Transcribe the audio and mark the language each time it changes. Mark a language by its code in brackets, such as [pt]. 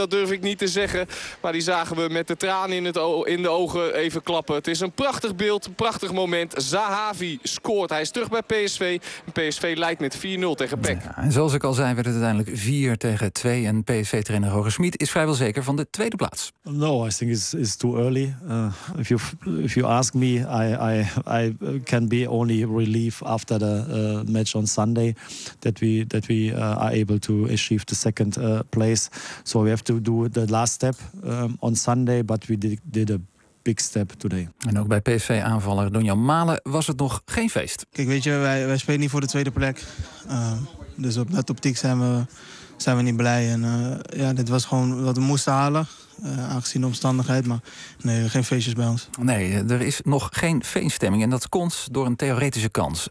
[nl] Dat durf ik niet te zeggen. Maar die zagen we met de tranen in de ogen even klappen. Het is een prachtig beeld. Een prachtig moment. Sahavi scoort. Hij is terug bij PSV. En PSV leidt met 4-0 tegen PEC. Ja, en zoals ik al zei, werd het uiteindelijk 4-2. En PSV-trainer Roger Schmid is vrijwel zeker van de tweede plaats. [en] No, I think it's too early. If you ask me, I can be only relief after the match on Sunday that we are able to achieve the second place. So we have to do the last step on Sunday, but we did a big step today. [nl] En ook bij PSV-aanvaller Donjan Malen was het nog geen feest. Kijk, weet je, wij spelen niet voor de tweede plek. Dus op dat optiek zijn we niet blij. En dit was gewoon wat we moesten halen, aangezien de omstandigheid. Maar nee, geen feestjes bij ons. Nee, er is nog geen feeststemming. En dat komt door een theoretische kans.